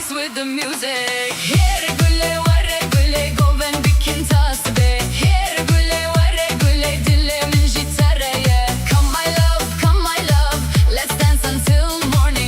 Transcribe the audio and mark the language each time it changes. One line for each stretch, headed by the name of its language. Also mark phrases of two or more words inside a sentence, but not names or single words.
English: with the music.
Kurdish: Here güle vare güle goven bikin tasbe. Here güle vare güle dilimin jitareye.
English: Come my love, let's dance until morning.